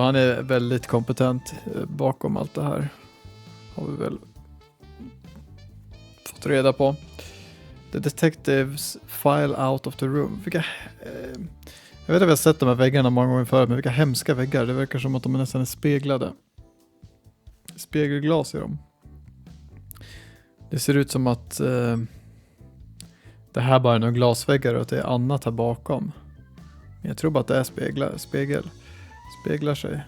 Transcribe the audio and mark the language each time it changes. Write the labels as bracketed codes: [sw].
[sv] Han är väldigt kompetent bakom allt det här. Har vi väl fått reda på. [en] The detectives file out of the room. [sv] Jag vet att vi har sett de här väggarna många gånger förut, men vilka hemska väggar. Det verkar som att de är nästan speglade. Spegelglas i dem. Det ser ut som att det här bara är några glasväggar och att det är annat här bakom. Jag tror bara att det är speglar sig.